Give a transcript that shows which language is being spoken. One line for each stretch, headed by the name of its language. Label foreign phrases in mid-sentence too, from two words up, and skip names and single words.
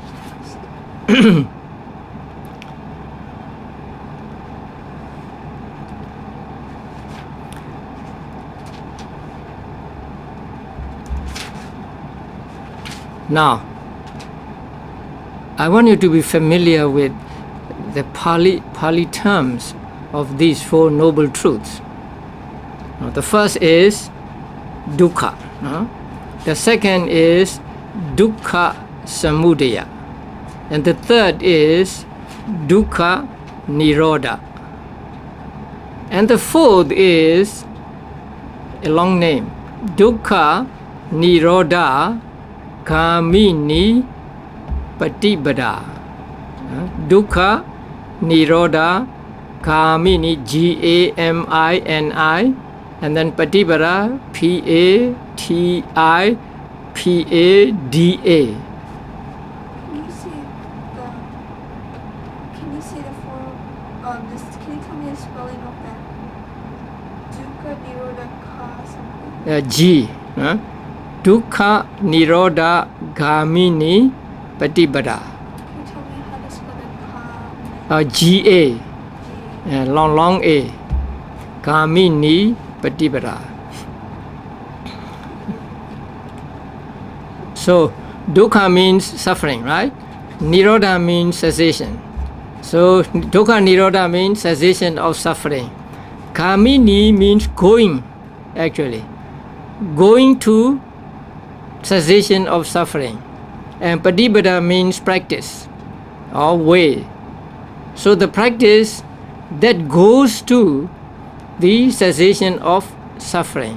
English: Now, I want you to be familiar with the Pali terms of these four noble truths. The first is dukkha. The second is
Pali: dukkha samudaya.
English: And the third is
Pali: dukkha nirodha.
English: And the fourth is a long name,
Pali: dukkha nirodha gamini patibada. Dukkha nirodha gamini, Gamini,
English: and then
Pali: patibada, Patipada.
English: Can you say the form of this? Can you tell me the spelling of that?
Pali: Dukkha nirodha ka something.
English: G.
Pali: Dukkha nirodha gamini patibada.
English: Can you tell me how to spell the ka? GA. Long A.
Pali: Gamini patibada.
English: So dukkha means suffering, right? Nirodha means cessation. So
Pali: dukkha nirodha
English: means cessation of suffering. Gamini means going, actually. Going to cessation of suffering. And patibada means practice or way. So the practice that goes to the cessation of suffering.